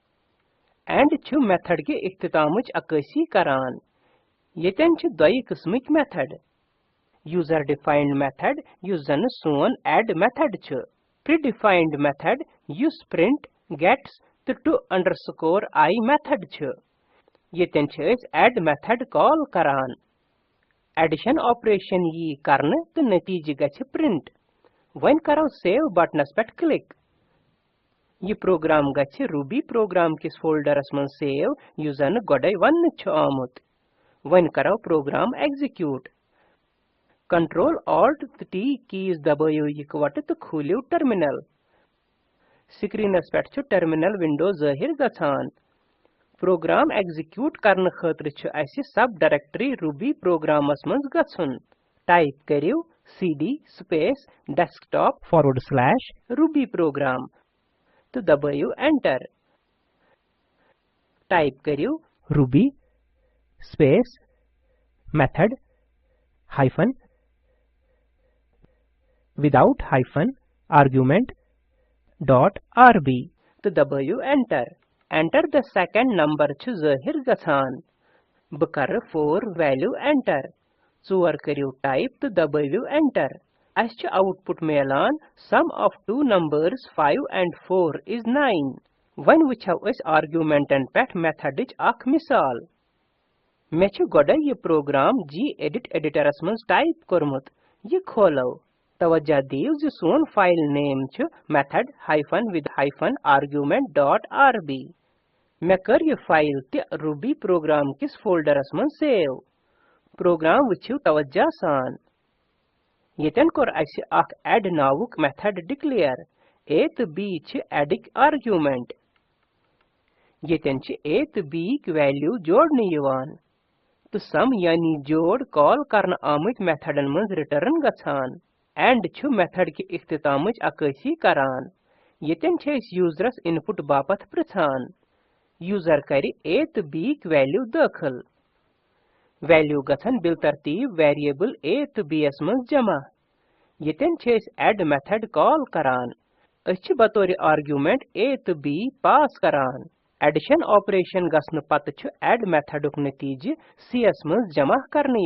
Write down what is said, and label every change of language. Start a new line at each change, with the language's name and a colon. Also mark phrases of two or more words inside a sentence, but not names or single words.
Kashmiri: एंड छ मेथड के इख्तितामच अक्कासी करान। येतन छ दोय किस्मिक मेथड।
English: user defined method
Kashmiri: युस जन सोन
English: add method
Kashmiri: छ।
English: predefined method
Kashmiri: युस
English: print gets
Kashmiri: तो
English: to underscore i method
Kashmiri: छ। येतन छ अस
English: add method call
Kashmiri: करान।
English: addition operation
Kashmiri: यी करने तो नतीजे गछ प्रिंट। वन करो सेव बटनस पेट क्लिक। ये प्रोग्राम गछ रूबी प्रोग्राम किस फोल्डरस मंज सेव युजन गोडे वन छ आमुत। वन करो
English: program execute. control alt t keys
Kashmiri: दबायो इकवट तो खुलियो टर्मिनल। स्क्रीनस पेट छ टर्मिनल विंडो जाहिर गछान। प्रोग्राम एग्जीक्यूट करने खातिर छ अस
English: sub directory
Kashmiri: रूबी प्रोग्रामस मंज गछुन। टाइप करियो
English: cd space desktop
Kashmiri: / रूबी प्रोग्राम तो दबायो एंटर। टाइप करियो
English: ruby space method hyphen without hyphen argument dot rb
Kashmiri: तो दबायो एंटर।
English: Enter the second number
Kashmiri: छ जाहिर गछान। बकर 4 वैल्यू एंटर। 4 करियो टाइप तो दबायो एंटर। अस छ आउटपुट मेलान
English: sum of two numbers 5 and 4 is 9।
Kashmiri: वन वुछो अस आर्गुमेंटन पेट मेथडिच अख मिसाल। मे छु गोडे ये प्रोग्राम gedit एडिटरस मज टाइप कोरमुत ये खोलो तवज्जा दियो जे सोन
English: file name
Kashmiri: छु
English: method hyphen with hyphen argument dot rb
Kashmiri: मे कर ये फाइल ते रूबी प्रोग्राम किस फोल्डरस मज सेव प्रोग्राम वुछिव तवज्जा सान येतन कोर असे अख ऐड नावुक मेथड डिक्लेयर a तो b छ एडिक आर्गुमेंट येतन छ a तो b की वैल्यू जोड़ने यवान तो सम यानी जोड़ कॉल करन आमत मेथडन मज रिटर्न गछान एंड छु मेथड के इख्तितामच अक्सी करान येतन छ यूजरस इनपुट बापत प्रछान यूजर करी a तो b की वैल्यू दाखिल वैल्यू गछन बिल तरतीब वेरिएबल a तो b s मज जमा येतन छ ऐड मेथड कॉल करान अच्छ बतौर आर्गुमेंट a तो b पास करान
English: addition operation
Kashmiri: गसन पत छु ऐड मेथडुक नतीजे cs मज जमा करने